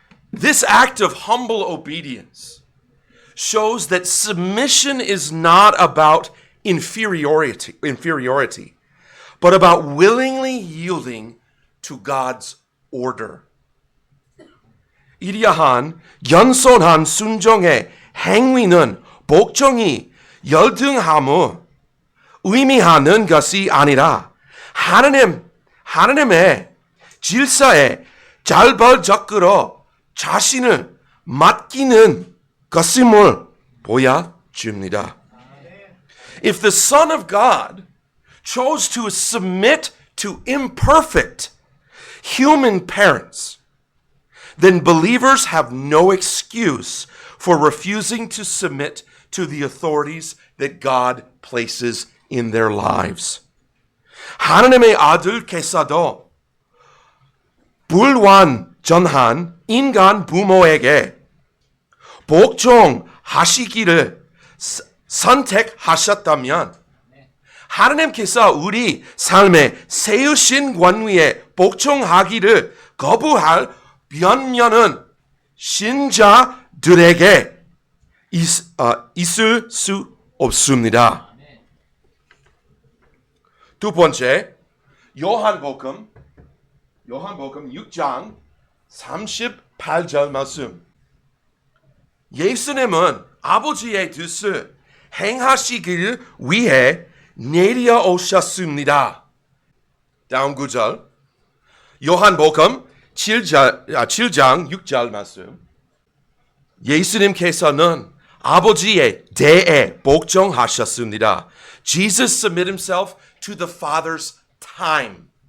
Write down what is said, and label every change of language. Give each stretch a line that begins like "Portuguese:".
English: This act of humble obedience shows that submission is not about inferiority, but about willingly yielding to God's order.
Korean: 이러한 겸손한 순종의 행위는 복종이 열등함을 의미하는 것이 아니라 하나님 하나님의 질서에 잘벌적으로 자신을 맡기는 것임을 보여줍니다.
English: If the Son of God chose to submit to imperfect human parents, then believers have no excuse for refusing to submit to the authorities that God places in their lives.
Korean: 하나님의 아들께서도 불완전한 인간 부모에게 복종하시기를 선택하셨다면 하나님께서 우리 삶에 세우신 권위에 복종하기를 거부할 변명은 신자들에게 있을 수 없습니다. 두 번째, 요한복음 6장 38절 말씀. 예수님은 아버지의 뜻을 행하시길 위해 내려오셨습니다. 다음 구절. 요한복음 7장 6절 말씀. 예수님께서는 아버지의 대에 복종하셨습니다.
English: Jesus submitted himself to the Father's time.